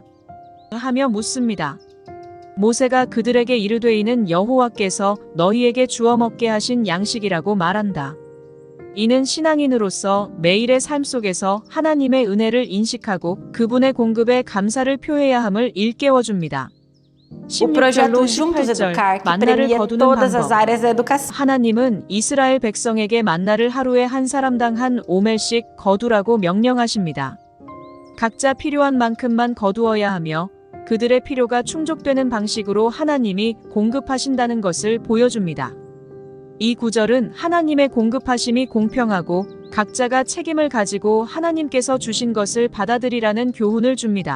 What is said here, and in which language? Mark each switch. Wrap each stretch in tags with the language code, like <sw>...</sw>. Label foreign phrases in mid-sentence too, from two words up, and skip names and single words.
<ko>하며 묻습니다. 모세가 그들에게 이르되 이는 여호와께서 너희에게 주어 먹게 하신 양식이라고 말한다. 이는 신앙인으로서 매일의 삶 속에서 하나님의 은혜를 인식하고 그분의 공급에 감사를 표해야 함을 일깨워줍니다.</ko> <pt>O projeto Juntos Educar, que premia todas as áreas da educação.</pt> <ko>하나님은 이스라엘 백성에게 만나를 하루에 한 사람당 한 오멜씩 거두라고 명령하십니다. 각자 필요한 만큼만 거두어야 하며 그들의 필요가 충족되는 방식으로 하나님이 공급하신다는 것을 보여줍니다. 이 구절은 하나님의 공급하심이 공평하고 각자가 책임을 가지고 하나님께서 주신 것을 받아들이라는 교훈을 줍니다.</ko>